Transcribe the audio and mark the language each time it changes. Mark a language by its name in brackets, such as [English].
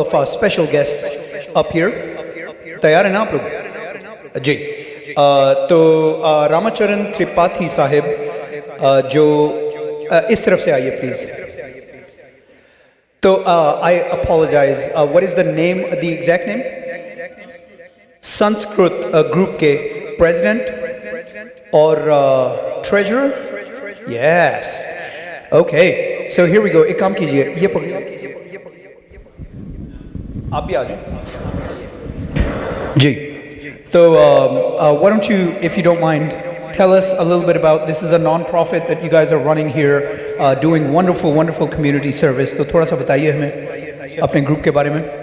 [English] of our special guests up here. [Hindi] तैयार हैं ना आप लोग जी? तो रामाचरण त्रिपाठी साहिब जो इस तरफ से आइए प्लीज. [English] तो I apologize. What is the name, the exact name? [Hindi] Sanskrit group के president और treasurer? [English] Yes. Okay. So here we go. [Hindi] एक काम कीजिए, ये पकड़िए. आप भी आ जाए जी. [English] तो why don't you, if you don't mind, tell us a little bit about, this is a non-profit that you guys are running here, doing wonderful community service. [Hindi] तो थोड़ा सा बताइए हमें अपने ग्रुप के बारे में.